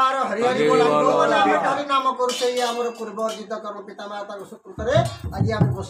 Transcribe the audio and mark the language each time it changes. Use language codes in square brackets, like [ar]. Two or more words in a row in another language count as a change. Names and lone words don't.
[or] ହରିହରି ବୋଲ ଆମେ ହରି ନାମ କରୁଛେ ଏ ଆମର ପୂର୍ବ ଅର୍ଜିତ କର୍ମ ପିତା ମାତା ସୁକୃତ ରେ ଆଜି ଆମେ ବସେ